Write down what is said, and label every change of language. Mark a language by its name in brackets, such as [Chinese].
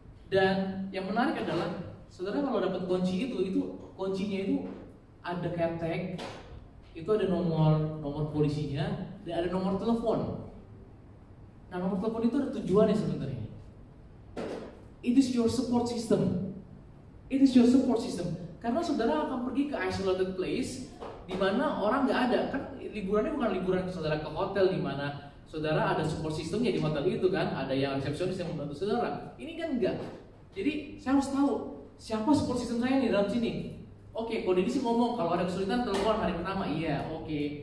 [Indonesian] Dan yang menarik adalah, saudara kalau dapat kunci itu kuncinya itu ada kayak tag, itu ada nomor polisinya dan ada nomor telepon. Nah, nomor telepon itu ada tujuannya sebenarnya. [English] It is your support system. It is your support system. [Indonesian] Karena saudara akan pergi ke isolated place di mana orang nggak ada. Kan liburannya bukan liburan saudara ke hotel di mana saudara ada support systemnya di hotel itu kan, ada yang resepsionis yang membantu saudara. Ini kan enggak. Jadi saya harus tahu siapa support system saya nih dalam sini. Oke, kode ini sih ngomong kalau ada kesulitan telepon hari pertama, iya, oke.